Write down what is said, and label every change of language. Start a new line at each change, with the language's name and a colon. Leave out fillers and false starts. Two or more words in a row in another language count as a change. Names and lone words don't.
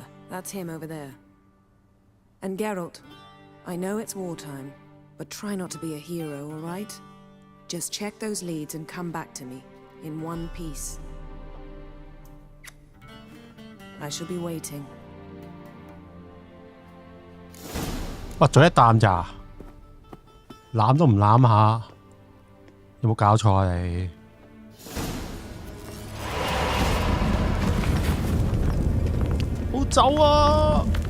English: That's him over there. And Geralt, I know it's wartime, but try not to be a hero, all right? Just check those leads and come back to me, in one piece. I shall be waiting.
Cantonese: 喂，嘴一啖咋？攬都唔攬下，有冇搞錯啊你？好走啊！